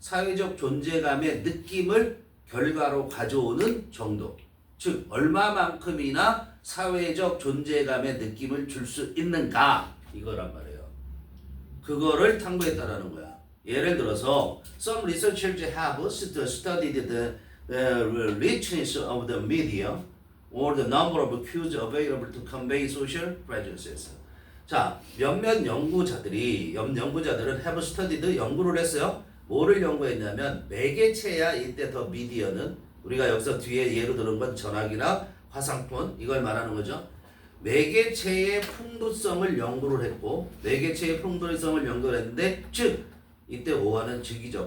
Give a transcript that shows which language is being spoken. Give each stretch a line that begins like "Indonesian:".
Korean: 사회적 존재감의 느낌을 결과로 가져오는 정도. 즉 얼마만큼이나 사회적 존재감의 느낌을 줄 수 있는가 이거란 말이에요. 그거를 탐구했다라는 거야. 예를 들어서
English: some researchers have studied the richness of the media or the number of cues available to convey social presences.
Korean: 자, 몇몇 연구자들은
English: have studied
Korean: 연구를 했어요. 뭐를 연구했냐면 매개체야 이때 더 미디어는 우리가 여기서 뒤에 예로 들은 건 전화기나 화상폰 이걸 말하는 거죠. 매개체의 풍부성을 연구를 했고 매개체의 풍부성을 연구를 했는데 즉 이때 오화는 즉이죠.